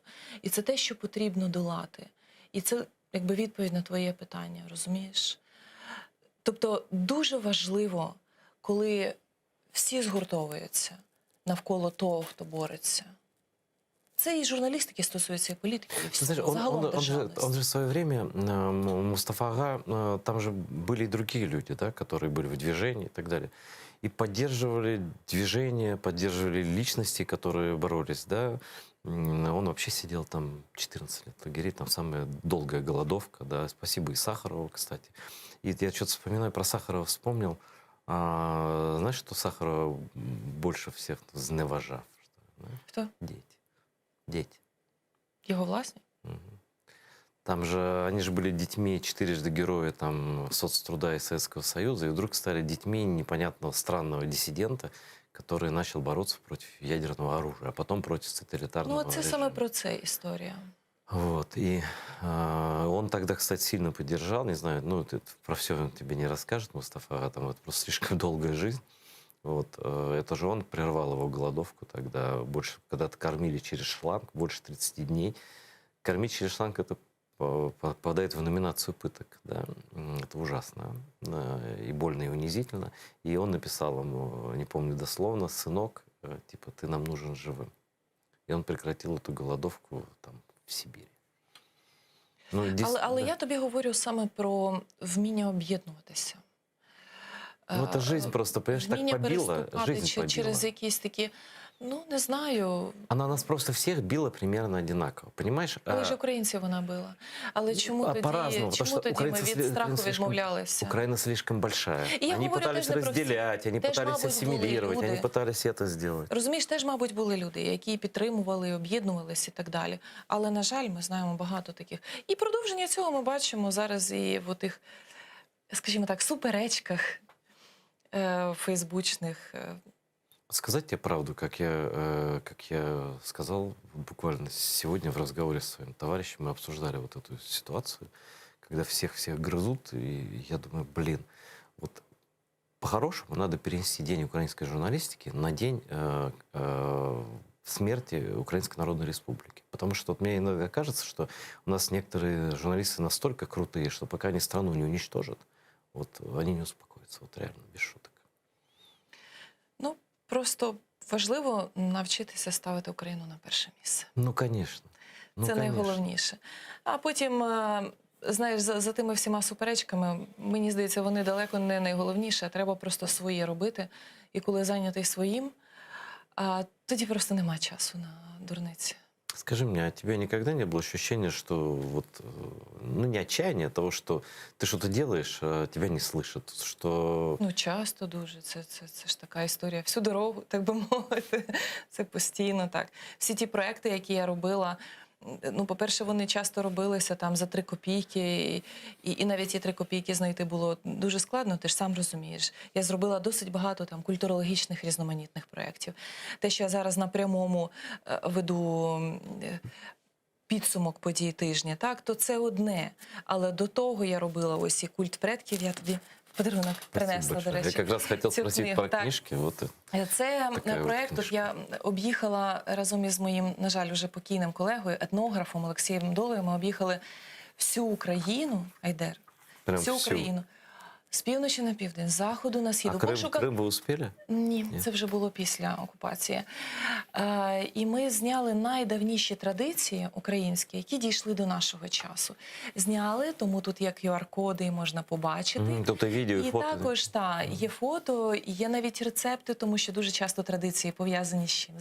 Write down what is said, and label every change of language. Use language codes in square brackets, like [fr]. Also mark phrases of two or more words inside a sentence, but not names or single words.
[uk] І це те, що потрібно долати. І це, якби, відповідь на твоє питання, розумієш? Тобто, дуже важливо, коли всі згуртовуються навколо того, хто бореться. Це і журналістики стосується, і політики, і всього. [ru] Знаешь, [uk] Загалом державності. [ru] он же в свое время, Мустафа Ага, там же были и другие люди, да, которые были в движении и так далее. И поддерживали движение, поддерживали личности, которые боролись, да. Он вообще сидел там 14 лет в лагере, там самая долгая голодовка, да. Спасибо и Сахарову, кстати. И я что-то вспоминаю про Сахарова, вспомнил. Знаешь, что Сахарова больше всех зневажав? [uk] Хто? [ru] Дети. [uk] Його власні? [ru] Там же, они же были детьми, четырежды герои там, соцтруда и Советского Союза, и вдруг стали детьми непонятного странного диссидента, который начал бороться против ядерного оружия, а потом против тоталитарного [uk] Ну, це [ru] режима. [uk] саме про це історія. [ru] Вот, и он тогда, кстати, сильно поддержал, не знаю, ну, про все он тебе не расскажет, Мустафа, там это просто слишком долгая жизнь. Вот, это же он прервал его голодовку тогда, больше, когда-то кормили через шланг, больше 30 дней. Кормить через шланг — это попадает в номинацию пыток, да, это ужасно, и больно, и унизительно. И он написал ему, не помню дословно, «Сынок, типа, ты нам нужен живым». И он прекратил эту голодовку там в Сибірі. [uk] Ну, Але я тобі говорю саме про вміння об'єднуватися. Ну, [ru] это жизнь просто, понимаешь, так [uk] Вміння [ru] побила, [uk] переступати [ru] жизнь побила. [uk] через якісь такі, ну, не знаю. [ru] Она нас просто всех била примерно одинаково, понимаешь? [uk] Коли ж українців вона била. Але чому тоді, [ru] по-разному, [uk] чому тоді ми від страху відмовлялися? [ru] Украина слишком большая. [uk] І я [ru] Они [uk] говорю [ru] пытались [uk] теж не про всіх. [ru] разделять, они [uk] Теж, [ru] пытались [uk] мабуть, були [ru] ассимилировать, [uk] люди. [ru] они пытались это сделать. [uk] Розумієш, теж, мабуть, були люди, які підтримували, об'єднувалися і так далі. Але, на жаль, ми знаємо багато таких. І продовження цього ми бачимо зараз і в тих, скажімо так, суперечках фейсбучных. [ru] Сказать тебе правду, как я сказал буквально сегодня в разговоре с своим товарищем, мы обсуждали вот эту ситуацию, когда всех грызут, и я думаю, блин, вот по-хорошему надо перенести День украинской журналистики на день смерти Украинской Народной Республики. Потому что вот мне иногда кажется, что у нас некоторые журналисты настолько крутые, что пока они страну не уничтожат, вот они не успокоятся, вот реально, без шуток. [uk] Ну, просто важливо навчитися ставити Україну на перше місце. [ru] Ну, конечно. Ну, [uk] це [ru] конечно. [uk] найголовніше. А потім, знаєш, за тими всіма суперечками, мені здається, вони далеко не найголовніше, а треба просто своє робити. І коли зайнятий своїм, тоді просто нема часу на дурниці. [ru] Скажи мне, а у тебя никогда не было ощущения, что вот, ну не отчаяние, а того, что ты что-то делаешь, а тебя не слышат, что... [uk] Ну, часто дуже. Це ж така історія. Всю дорогу, так би мовити. Це постійно так. Всі ті проекти, які я робила, ну, по-перше, вони часто робилися там за 3 копійки, і навіть ті 3 копійки знайти було дуже складно, ти ж сам розумієш. Я зробила досить багато там культурологічних різноманітних проєктів. Те, що я зараз на прямому веду підсумок подій тижня, так, то це одне. Але до того я робила ось і культ предків, я тобі подарунок принесла, до речі. Я [ru] как раз хотел [uk] цю [ru] спросить [uk] книгу, [ru] про [uk] так. [ru] книжки. Вот. [uk] Це Така проєкт, книжка. я об'їхала разом із моїм, на жаль, уже покійним колегою, етнографом Олексієм Долею, ми об'їхали всю Україну, Айдер, [ru] Прям [uk] всю [ru] всю? [uk] Україну. З півночі на південь, з заходу на схід. [ru] А [uk] У [ru] Крым, [uk] пошуках- [ru] Крым вы успели? [uk] Ні, це вже було після окупації. І ми зняли найдавніші традиції українські, які дійшли до нашого часу. Зняли, тому тут є QR-коди, і можна побачити. Тобто відео і І фото? також, є фото, і є навіть рецепти, тому що дуже часто традиції пов'язані з чим?